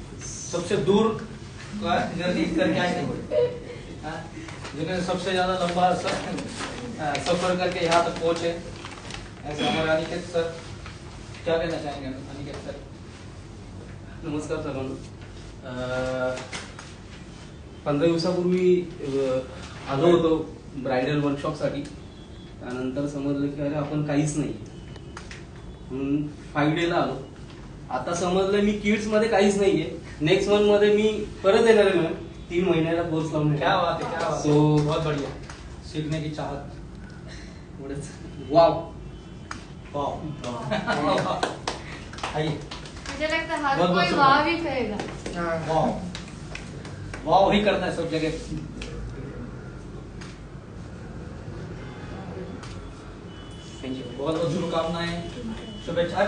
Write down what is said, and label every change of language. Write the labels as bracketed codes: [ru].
[hi] सबसे दूर का जर्नी करके आए हैं, जिन्होंने सबसे ज्यादा लंबा सफर करके यहाँ तक पहुंचे, ऐसे हमारे अनिकेत सर, क्या कहना चाहेंगे अनिकेत सर? [mr] नमस्कार सर्वांना। 15 दिवसापूर्वी आलो होतो ब्रायडल वर्कशॉपसाठी, त्यानंतर समजलं की अरे आपण काहीच नाही, म्हणून 5 डेला आलो। आता समजलं मी किड्स मध्ये काहीच नाहीये, नेक्स्ट मंथ मध्ये मी परत येणार आहे मॅम, 3 महिन्याला कोर्स लावून। [hi] क्या बात है, क्या बात है। बहुत बढ़िया, सीखने की चाहत। वाव, वाह आइए मुझे लगता है हर बहुत बहुत कोई शुक्रिया। वाह भी कहेगा। वाह वाह ही करना है सब जगह। थैंक यू, बहुत बहुत शुभकामनाएं, शुभेच्छा।